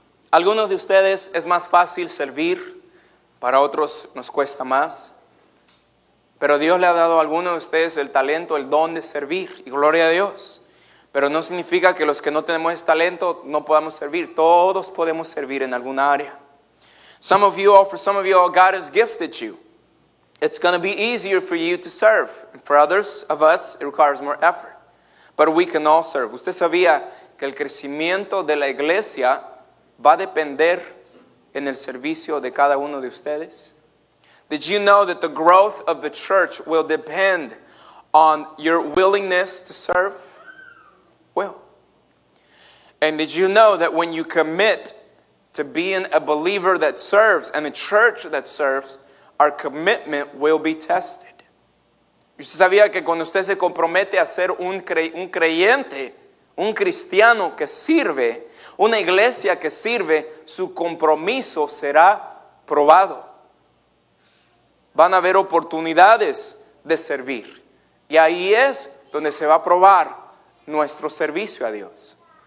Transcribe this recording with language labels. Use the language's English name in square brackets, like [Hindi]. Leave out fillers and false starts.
[Spanish] Algunos de ustedes es más fácil servir, para otros nos cuesta más. Pero Dios le ha dado a algunos de ustedes el talento, el don de servir, y gloria a Dios. Pero no significa que los que no tenemos ese talento no podamos servir. Todos podemos servir en alguna área. [English] For some of you, God has gifted you. It's going to be easier for you to serve. And for others of us, it requires more effort. But we can all serve. [Spanish] ¿Usted sabía que el crecimiento de la iglesia va a depender en el servicio de cada uno de ustedes? [English] Did you know that the growth of the church will depend on your willingness to serve? Well. And did you know that when you commit to being a believer that serves and a church that serves, our commitment will be tested? [Spanish] ¿Usted sabía que cuando usted se compromete a ser un creyente, un cristiano que sirve, una iglesia que sirve, su compromiso será probado? Van a haber oportunidades de servir. Y ahí es donde se va a probar nuestro servicio a Dios.